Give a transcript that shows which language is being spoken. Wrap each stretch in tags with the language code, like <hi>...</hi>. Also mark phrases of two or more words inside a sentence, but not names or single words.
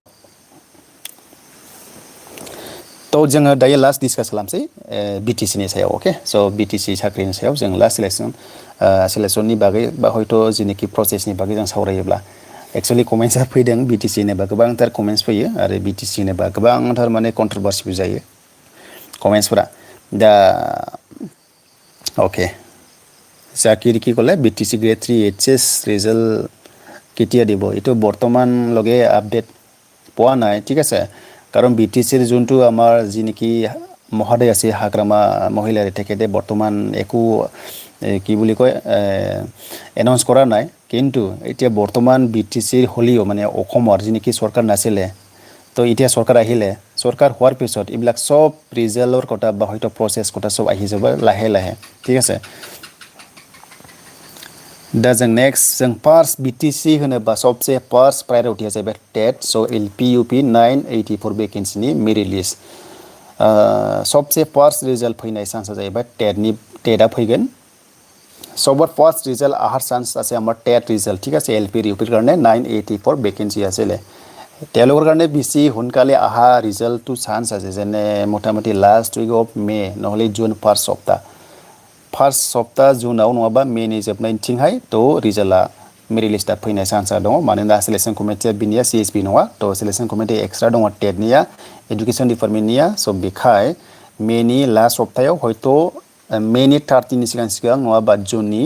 <brx>थ' जोङो दायो</brx> <en>last discuss</en> <brx>खालामसै BTC नि सायाव अके स' BTC साख्रिनि सायाव जों लास्ट सिलेक्सननि बागै बा हयथ' जेनोखि प्रसेसनि बागै जों सावरायोब्ला एक्सुवेलि कमेन्ट्सआ फैदों BTC होनोबा गोबांथार कमेन्ट्स फैयो आरो BTC होनोबा गोबांथार माने कन्ट्रोभार्सिबो जायो कमेन्ट्सफोरा दा</brx> <as>অ'কে চাকৰি কি ক'লে BTC</as> <en>grade 3 HS result</en> <as>কেতিয়া দিব এইটো বৰ্তমানলৈকে আপডেট পোৱা নাই ঠিক আছে কাৰণ BTCৰ যোনটো আমাৰ যিনেকি মহোদয় আছে হাগ্ৰামা মহিলাৰ তেখেতে বৰ্তমান একো কি বুলি কয় এনাউন্স কৰা নাই কিন্তু এতিয়া বৰ্তমান BTCৰ হলিও মানে অসমৰ যিনেকি চৰকাৰ নাছিলে তো এতিয়া চৰকাৰ আহিলে চৰকাৰ হোৱাৰ পিছত এইবিলাক সব ৰিজাল্টৰ কথা বা হয়তো প্ৰসেছ কথা সব আহি যাব লাহে লাহে ঠিক আছে</as> <brx>दा जों नेक्स्ट जों फार्स्ट BTC होनोबा सबसे फार्स्ट प्रायोरिटिया जाहैबाय टेट स' LP UP 984 भेकेन्सिनि</brx> <en>merit list</en> <brx>सबसे फार्स्ट रिजाल्ट फैनाय चान्सआ जाहैबाय टेटआ फैगोन</brx> <as>সবৰ ফাৰ্ষ্ট ৰিজাল্ট আহাৰ চান্স আছে আমাৰ টেট ৰিজাল্ট ঠিক আছে LP UPৰ কাৰণে 984 ভেকেন্সি আছিলে তেওঁলোকৰ কাৰণে বেছি সোনকালে আহা ৰিজাল্টটো চান্স আছে যেনে মোটামুটি</as> <en>last week of May</en> <as>নহলে জুন</as> <brx>फार्स्ट सप्ताह जुनाव नङाबा मेनि जोबनायथिंहाय थ' रिजाल्टआ मेरिट लिस्टआ फैनाय चान्सआ दङ मानोना सिलेक्सन कमिटिया बिनिया CSB नङा थ' सिलेक्सन कमिटि एक्सट्रा दङ टेटनिया एडुकेसन डिपार्टमेन्टनिया स' बेखाय मेनि लास्ट सप्तायाव हयथ' मेनि 30नि सिगां नङाबा जुननि</brx>